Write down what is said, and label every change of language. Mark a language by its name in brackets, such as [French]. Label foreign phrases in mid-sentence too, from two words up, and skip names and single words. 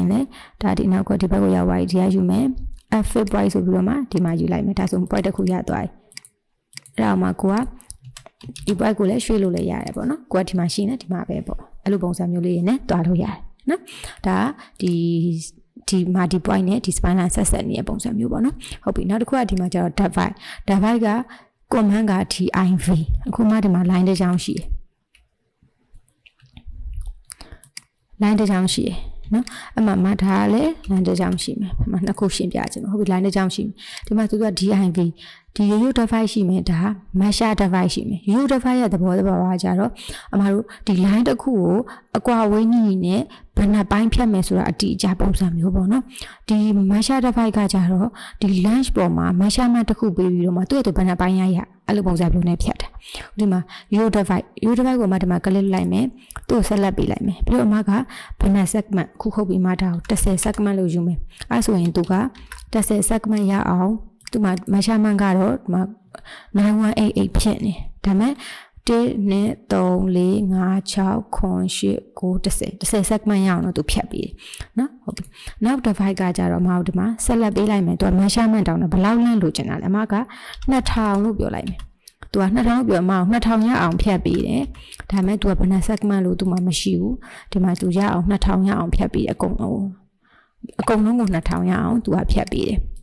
[Burmese] ရင်လည်းဒါဒီနောက်ကဒီဘက်ကိုရောက်သွားပြီဒီကယူမယ် [English] fit price [Burmese] ဆိုပြီးတော့မှဒီမှာယူလိုက်မယ်ဒါဆို point တစ်ခုရသွားပြီအဲ့ဒါမှကိုကဒီ point ကိုလည်းရွှေ့လို့လည်းရတယ်ပေါ့နော်ကိုကဒီမှာရှိနေဒီမှာပဲပေါ့အဲ့လိုပုံစံမျိုးလေးတွေနဲ့တွားလို့ရတယ်နော်ဒါဒီမှာဒီ point နဲ့ဒီ [English] spine line [Burmese] ဆက်နေတဲ့ပုံစံမျိုးပေါ့နော်ဟုတ်ပြီနောက်တစ်ခုကဒီမှာကျတော့ divide က command က div အခုမှဒီမှာ line တစ်ချောင်းရှိတယ် line တစ်ချောင်းရှိတယ်နော်အမှထားလဲ line တစ်ချောင်းရှိမယ်အမှနှစ်ခုရှင်းပြခြင်းဟုတ်ပြီ line တစ်ချောင်းရှိမယ်ဒီမှာသူက div ဒီ [English] root divide [Burmese] ရှိမယ်ဒါ [English] measure divide [Burmese] ရှိမယ် [English] root divide [Burmese] ရဲ့သဘောကကြတော့အမတို့ဒီ line တစ်ခုကိုအကွာ ဝေးညီနဲ့ဘယ်နှပိုင်းဖြတ်မယ်ဆိုတာအတိအကျပုံစံမျိုးပေါ့နော်ဒီ [English] measure divide [Burmese] ကကြတော့ဒီ length ပေါ်မှာ measurement တစ်ခုပေးပြီးတော့မှသူ့ရဲ့ဘယ်နှပိုင်းရအဲ့လိုပုံစံမျိုးနဲ့ဖြတ် တာဒီမှာ [English] root divide [Burmese] ကိုမှဒီမှာ click လိုက်မယ်သူ့ကိုဆက်လက်ပေးလိုက်မယ်ပြီးတော့အမကဘယ်နှ segment ခုခုတ်ပြီးမှဒါကို10 segment လို့ယူမယ်အဲ့ဆိုရင်သူက10 segment ရအောင်သူမှာ measurement ကတော့ဒီမှာ9188ဖြစ်နေဒါ ပေမဲ့1 2 3 4 5 6 9 10 segment ရအောင်တော့သူဖြတ်ပြီးတယ်နော်ဟုတ်ပြီနောက် divide ကကြတော့မဟုတ်ဒီမှာဆက်လက်ပေးလိုက်မယ်သူက measurement တောင်းတယ်ဘယ်လောက်လမ်းလိုချင်တာလဲအမက2000လို့ပြောလိုက်မယ်သူသူက2000ပြောမအောင်2000ရအောင်ဖြတ်ပေးတယ်ဒါပေမဲ့သူကဘယ်နှ segment လို့သူမှမရှိဘူးဒီမှာသူရအောင်2000ရအောင်ဖြတ်ပေးတယ်အကုန်လုံးကို2000ရအောင်သူကဖြတ်ပေးတယ်